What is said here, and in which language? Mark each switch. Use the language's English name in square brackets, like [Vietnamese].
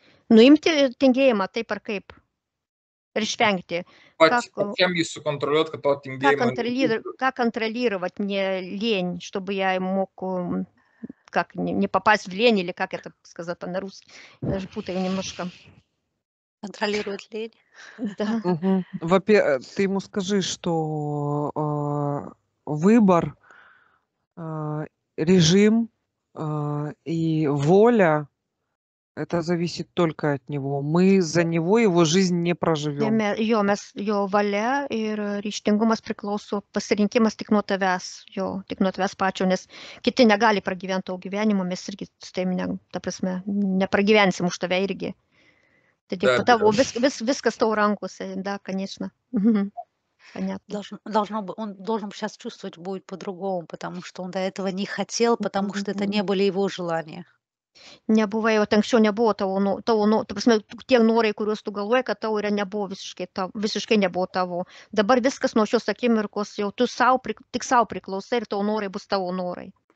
[Lithuanian] Ну, imti tingėjimą taip ar kaip. Ir išvengti. Pačiam jį sukontroliuoti, kad to tingėjimo... [Russian] Как контролировать мне лень, чтобы я мог как не попасть в лень, или как это сказать на русский. Я даже путаю немножко. Контролирует лень. Да. Во-первых, ты ему скажи, что выбор, режим и воля, это зависит только от него. Мы за него его жизнь не проживем. [Lithuanian] Jo valia ir ryžtingumas priklauso, pasirinkimas tik nuo tavęs, tik nuo tavęs pačio, nes kiti negali pragyventi tavo gyvenimo, mes irgi su tavimi, ta prasme, nepragyvensim už tave irgi. Tai tik tavo, viskas tavo rankose, [Russian] да, конечно. Понятно. Он должен сейчас чувствовать будет по-другому, потому что он до этого не хотел, потому что это не были его желания. [Lithuanian] Nebuvo, jau anksčiau nebuvo tavo, ta prasme, tie norai, kuriuos tu galvoji, kad tavo yra, nebuvo visiškai nebuvo tavo. Dabar viskas nuo šios akimirkos jau tu tik savo priklausai ir tavo norai bus tavo norai.